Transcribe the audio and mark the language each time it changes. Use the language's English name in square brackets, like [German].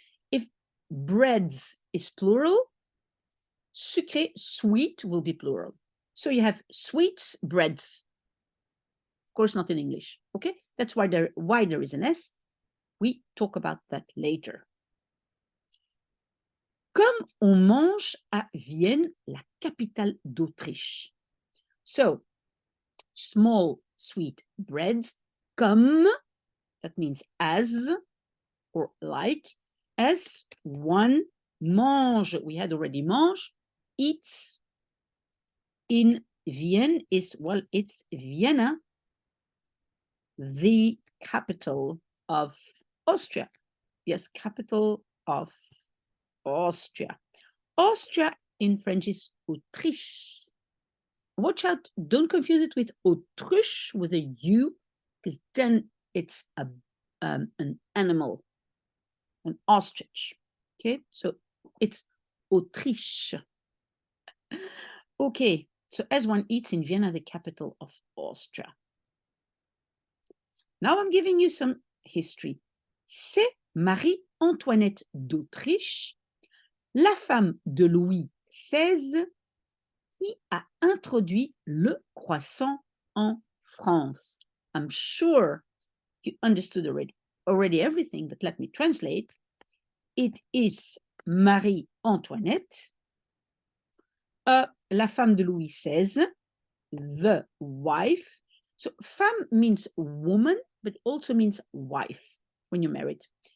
[English] If breads is plural, sucré, sweet will be plural. So you have sweets, breads. Of course, not in English. Okay, that's why there is an S. We talk about that later. [French] Comme on mange à Vienne, la capitale d'Autriche. [English] So, small sweet breads, comme, that means as or like, as one mange, we had already mange, eats. In Vienne is, well, it's Vienna, the capital of Austria. Yes, capital of Austria. Austria in French is Autriche. Watch out, don't confuse it with Autriche with a U, because then it's an animal, an ostrich. Okay, so it's Autriche. Okay, so as one eats in Vienna, the capital of Austria. Now I'm giving you some history. [French] C'est Marie-Antoinette d'Autriche, la femme de Louis XVI, qui a introduit le croissant en France. [English] I'm sure you understood already everything, but let me translate. It is Marie-Antoinette, [French] la femme de Louis XVI, [English] the wife. So femme means woman, but also means wife when you're married.